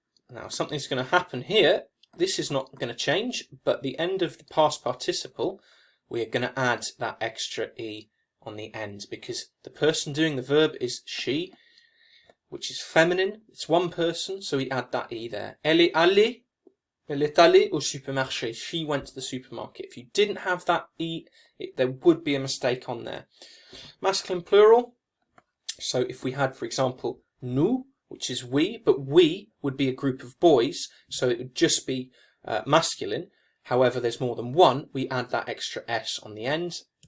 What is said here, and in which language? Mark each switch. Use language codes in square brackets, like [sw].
[en] Now, something's going to happen here. This is not going to change, but the end of the past participle, we're going to add that extra E on the end because the person doing the verb is she, which is feminine. It's one person, so we add that E there. [fr] Elle est allée au supermarché. [en] She went to the supermarket. If you didn't have that E, there would be a mistake on there. Masculine plural. So if we had, for example, nous, which is we, but we would be a group of boys, so it would just be masculine. However, there's more than one, we add that extra S on the end.